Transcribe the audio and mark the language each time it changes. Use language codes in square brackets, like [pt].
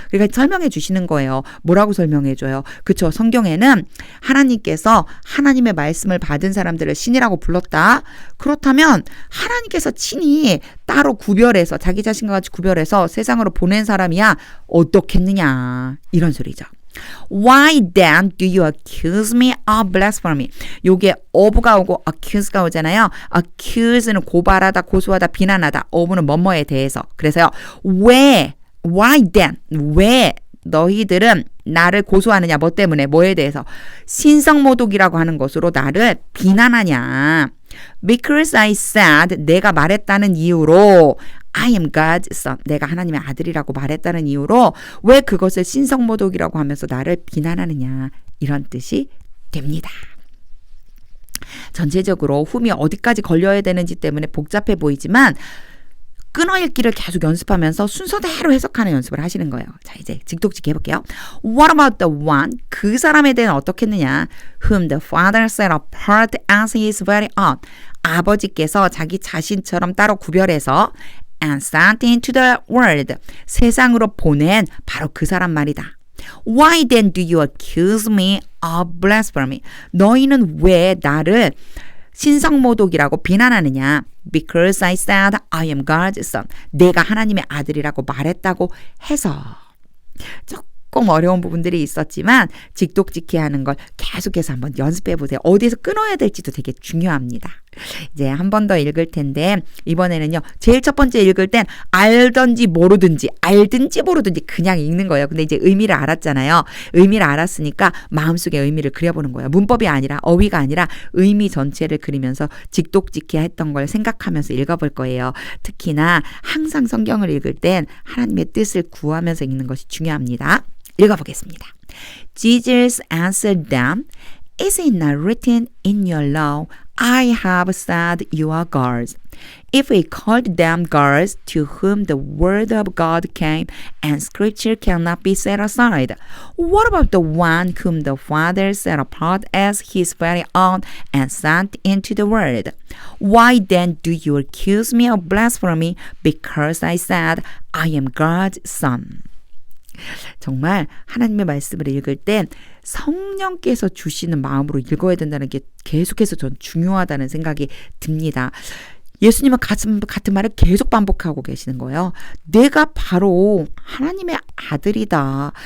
[ko] 그러니까 설명해 주시는 거예요. 뭐라고 설명해 줘요? 그렇죠. 성경에는 하나님께서 하나님의 말씀을 받은 사람들을 신이라고 불렀다. 그렇다면 하나님께서 친히 따로 구별해서 자기 자신과 같이 구별해서 세상으로 보낸 사람이야 어떻겠느냐. 이런 소리죠. [en] Why then do you accuse me of blasphemy? [ko] 요게 of가 오고 accuse가 오잖아요. accuse는 고발하다, 고소하다, 비난하다. of는 뭐뭐에 대해서. 그래서요. [en] why then? [ko] 왜 너희들은 나를 고소하느냐? 뭐 때문에? 뭐에 대해서? 신성모독이라고 하는 것으로 나를 비난하냐? [en] Because I said, [ko] 내가 말했다는 이유로 [en] I am God's son. [ko] 내가 하나님의 아들이라고 말했다는 이유로 왜 그것을 신성모독이라고 하면서 나를 비난하느냐. 이런 뜻이 됩니다. 전체적으로 whom이 어디까지 걸려야 되는지 때문에 복잡해 보이지만 끊어읽기를 계속 연습하면서 순서대로 해석하는 연습을 하시는 거예요. 자, 이제 직독직 해볼게요. [en] What about the one? [ko] 그 사람에 대해서 어떻겠느냐? [en] Whom the father set apart as his very own. [ko] 아버지께서 자기 자신처럼 따로 구별해서 [en] and sent into the world. [ko] 세상으로 보낸 바로 그 사람 말이다. [en] Why then do you accuse me of blasphemy? [ko] 너희는 왜 나를 신성모독이라고 비난하느냐? [en] Because I said I am God's son. [ko] 내가 하나님의 아들이라고 말했다고 해서. 조금 어려운 부분들이 있었지만 직독직해 하는 걸 계속해서 한번 연습해 보세요. 어디에서 끊어야 될지도 되게 중요합니다. 이제 한 번 더 읽을 텐데 이번에는요. 제일 첫 번째 읽을 땐 알든지 모르든지 그냥 읽는 거예요. 근데 이제 의미를 알았잖아요. 의미를 알았으니까 마음속에 의미를 그려보는 거예요. 문법이 아니라 어휘가 아니라 의미 전체를 그리면서 직독직해 했던 걸 생각하면서 읽어볼 거예요. 특히나 항상 성경을 읽을 땐 하나님의 뜻을 구하면서 읽는 것이 중요합니다. 읽어보겠습니다. [en] Jesus answered them, Is it not written in your law, I have said you are gods? If we called them gods to whom the word of God came and scripture cannot be set aside, what about the one whom the Father set apart as his very own and sent into the world? Why then do you accuse me of blasphemy because I said I am God's son? [ko] 정말 하나님의 말씀을 읽을 땐 성령께서 주시는 마음으로 읽어야 된다는 게 계속해서 전 중요하다는 생각이 듭니다. 예수님은 같은 말을 계속 반복하고 계시는 거예요. 내가 바로 하나님의 아들이다.